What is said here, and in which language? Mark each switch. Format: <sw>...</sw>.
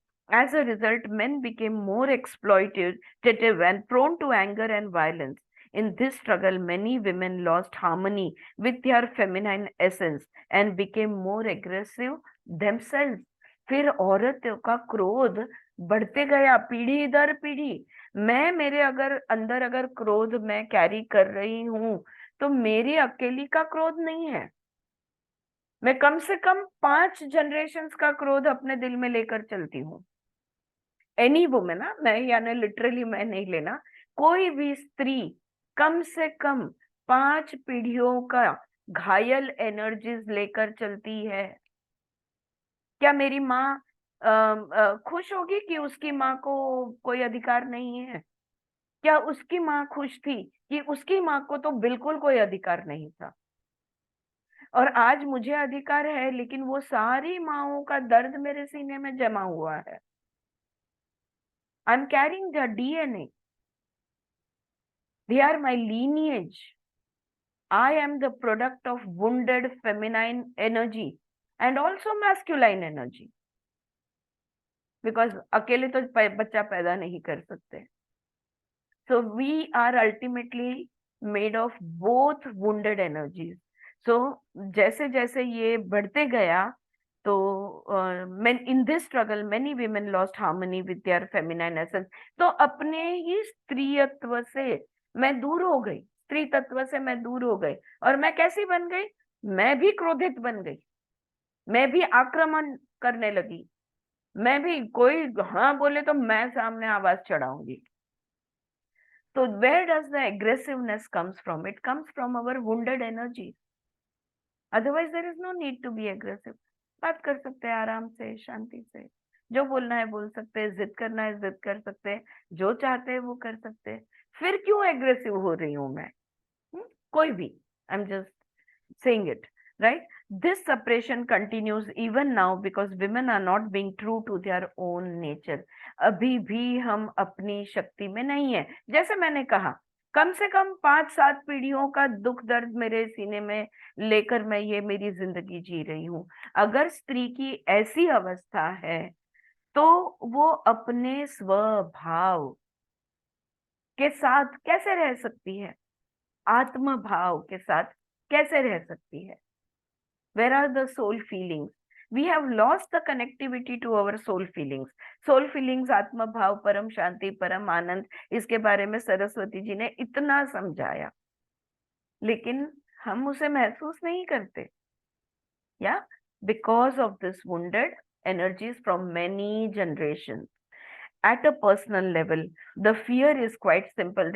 <en>As a result, men became more exploitative and prone to anger and violence। In this struggle, many women lost harmony with their feminine essence and became more aggressive themselves।</en> <hi>फिर औरत का क्रोध बढ़ते गया, पीढ़ी दर पीढ़ी। मेरे अंदर अगर क्रोध मैं कैरी कर रही हूं, तो मेरी अकेली का क्रोध नहीं है, मैं कम से कम 5 जनरेशन्स का क्रोध अपने दिल में लेकर चलती हूँ।</hi> <en>any women,</en> <hi>मैं यानी लिटरली मैं नहीं लेना, कोई भी स्त्री कम से कम 5 पीढ़ियों का घायल एनर्जीज लेकर चलती है। क्या मेरी माँ खुश होगी कि उसकी माँ को कोई अधिकार नहीं है? क्या उसकी माँ खुश थी कि उसकी माँ को तो बिल्कुल कोई अधिकार नहीं था? और आज मुझे अधिकार है, लेकिन वो सारी माँओं का दर्द मेरे सीने में जमा हुआ है।</hi> <en>I am carrying the DNA, they are my lineage। I am the product of wounded feminine energy and also masculine energy, because</en> <hi>अकेले तो बच्चा पैदा नहीं कर सकते।</hi> <en>So we are ultimately made of both wounded energies। So</en> <hi>जैसे जैसे ये बढ़ते गया, तो</hi> <en>in this struggle many women lost harmony with their feminine essence।</en> <hi>तो अपने ही स्त्रीत्व से मैं दूर हो गई, स्त्री तत्व से मैं दूर हो गई। और मैं कैसी बन गई? मैं भी क्रोधित बन गई, मैं भी आक्रमण करने लगी, मैं भी, कोई हाँ बोले तो मैं सामने आवाज चढ़ाऊंगी।</hi> <en>So where does the aggressiveness comes from? It comes from our wounded energy। Otherwise there is no need to be aggressive।</en> <hi>बात कर सकते हैं आराम से, शांति से, जो बोलना है बोल सकते हैं, जिद करना है जिद कर सकते हैं, जो चाहते हैं वो कर सकते हैं। फिर क्यों एग्रेसिव हो रही हूं मैं? कोई भी</hi> <en>I'm just saying it, right? This separation continues even now because women are not being true to their own nature.</en> <hi>अभी भी हम अपनी शक्ति में नहीं है। जैसे मैंने कहा, कम से कम 5-7 पीढ़ियों का दुख दर्द मेरे सीने में लेकर मैं ये मेरी जिंदगी जी रही हूँ। अगर स्त्री की ऐसी अवस्था है तो वो अपने स्वभाव के साथ कैसे रह सकती है, आत्म भाव के साथ कैसे रह सकती है?</hi> <en>Where are the soul feelings? We have lost the connectivity to our soul feelings. Soul feelings,</en> <hi>आत्म भाव, परम शांति, परम आनंद, इसके बारे में सरस्वती जी ने इतना समझाया, लेकिन हम उसे महसूस नहीं करते।</hi> <en>Yeah, because of this wounded energies from many generations. At a personal level, the fear is quite simple.</en>